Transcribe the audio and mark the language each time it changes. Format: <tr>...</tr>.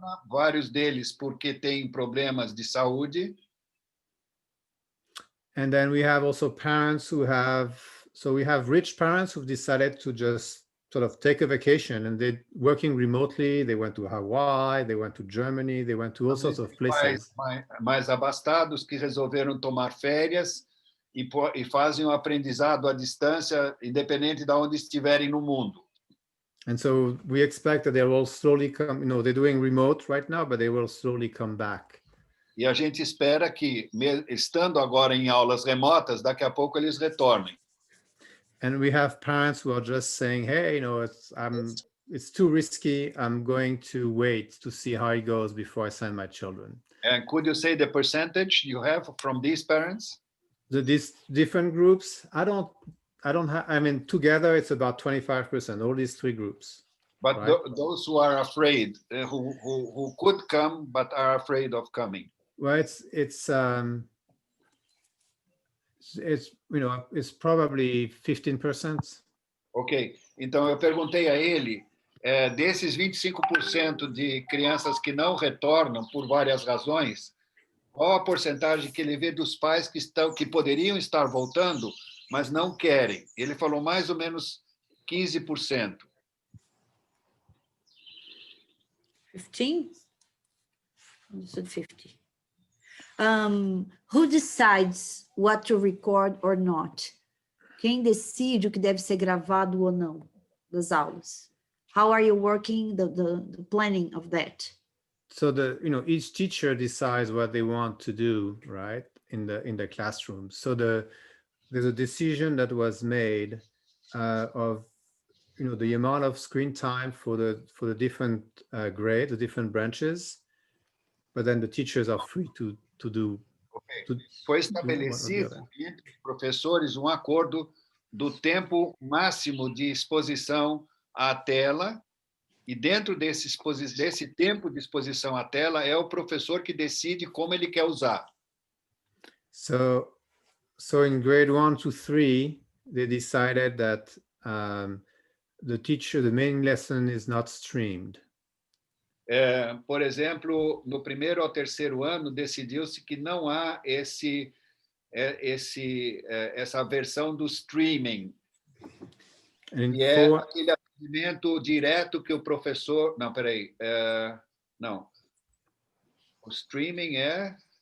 <pt>Vários deles porque têm problemas de saúde.</pt> <en>And then we have also parents who we have rich parents who've decided to just sort of take a vacation, and they're working remotely. They went to Hawaii, they went to Germany, they went to all sorts of places.</en> <pt>Mais abastados que resolveram tomar férias e fazem o aprendizado à distância, independente de onde estiverem no mundo.</pt> <en>And so we expect that they will slowly come, they're doing remote right now, but they will slowly come back.</en> <pt>E a gente espera que, estando agora em aulas remotas, daqui a pouco eles retornem.</pt> <en>And we have parents who are just saying, hey, it's too risky. I'm going to wait to see how it goes before I send my children. And could you say the percentage you have from these parents? These different groups, I don't have, together it's about 25%, all these three groups. But right? Those who are afraid, who could come but are afraid of coming. Well, it's probably 15%.</en> <pt>Ok, então eu perguntei a ele, desses 25% de crianças que não retornam por várias razões, qual a porcentagem que ele vê dos pais que poderiam estar voltando, mas não querem? Ele falou mais ou menos 15%.</pt> <en>15? You said 50. Who decides what to record or not?</en> <pt>Quem decide o que deve ser gravado ou não das aulas?</pt> <en>How are you working the planning of that? So each teacher decides what they want to do, right, in the classroom. So there's a decision that was made of the amount of screen time for the different grades, the different branches, but then the teachers are free to do. Okay.</en> <pt>Foi estabelecido entre os professores um acordo do tempo máximo de exposição à tela, e dentro desse tempo de exposição à tela é o professor que decide como ele quer usar.</pt> <en>So in grade 1 to 3, they decided that the main lesson is not streamed.</en> <pt>Por exemplo, no primeiro ao terceiro ano, decidiu-se que não há essa versão do streaming, que é aquele atendimento direto que o professor... Não, peraí. Não. O streaming é...</pt>